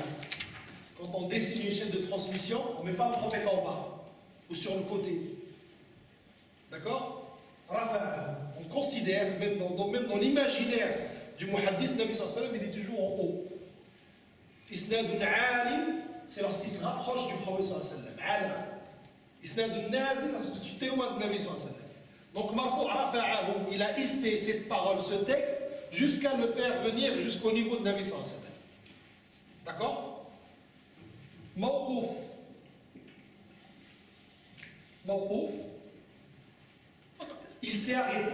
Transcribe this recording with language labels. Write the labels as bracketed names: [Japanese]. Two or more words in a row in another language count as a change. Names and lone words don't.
[French] Quand on dessine une chaîne de transmission, on ne met pas le prophète en bas ou sur le côté. D'accord? Rafa'ahu. On considère, même dans l'imaginaire du muhaddith, [Arabic] نبي صلى الله عليه وسلم, [French] il est toujours en haut. [Arabic] إسناد عالٍ, [French] c'est lorsqu'il se rapproche du prophète [Arabic] صلى الله عليه وسلم. [French] Ala. [Arabic] إسناد نازل, [French] tu t'éloignes de [Arabic] نبي صلى الله عليه وسلم. [French] Donc, [Arabic] مرفوع رفعه, [French] il a hissé cette parole, ce texte, jusqu'à le faire venir jusqu'au niveau de [Arabic] نبي صلى الله عليه وسلم. [French] D'accord? Mawqouf. Mawqouf. Il s'est arrêté.